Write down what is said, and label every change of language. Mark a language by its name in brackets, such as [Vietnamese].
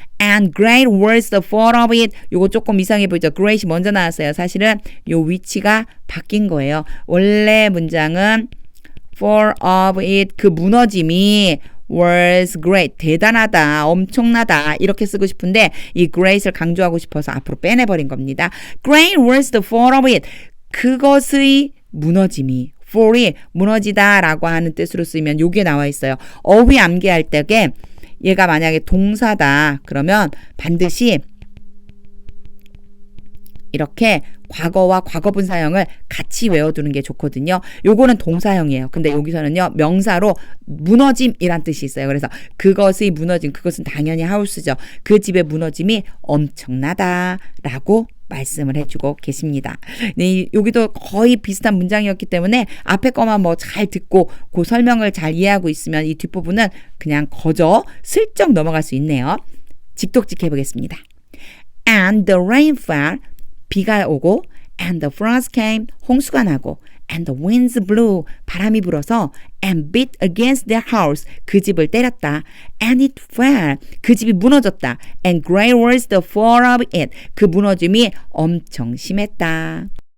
[English] And great was the fall of it. [Korean] 요거 조금 이상해 보이죠. great이 먼저 나왔어요. 사실은 요 위치가 바뀐 거예요. 원래 문장은 [English] fall of it [Korean] 그 무너짐이 [English] was great [Korean] 대단하다 엄청나다 이렇게 쓰고 싶은데 이 great을 강조하고 싶어서 앞으로 빼내버린 겁니다. [English] Great was the fall of it [Korean] 그것의 무너짐이 fall이 무너지다 라고 하는 뜻으로 쓰이면 요게 나와 있어요. 어휘 암기할 때에 얘가 만약에 동사다 그러면 반드시 이렇게 과거와 과거분 사형을 같이 외워두는 게 좋거든요. 요거는 동사형이에요. 근데 여기서는요 명사로 무너짐이란 뜻이 있어요. 그래서 그것의 무너짐 그것은 당연히 하우스죠. 그 집의 무너짐이 엄청나다라고 말씀을 해주고 계십니다. 네, 여기도 거의 비슷한 문장이었기 때문에 앞에 거만 뭐 잘 듣고 그 설명을 잘 이해하고 있으면 이 뒷부분은 그냥 거저 슬쩍 넘어갈 수 있네요. 직독직 해보겠습니다. [English] And the rain fell [Korean] 비가 오고 [English] and the floods came [Korean] 홍수가 나고 [English] and the winds blew [Korean] 바람이 불어서 [English] and beat against their house [Korean] 그 집을 때렸다 [English] and it fell [Korean] 그 집이 무너졌다 [English] and great was the fall of it [Korean] 그 무너짐이 엄청 심했다.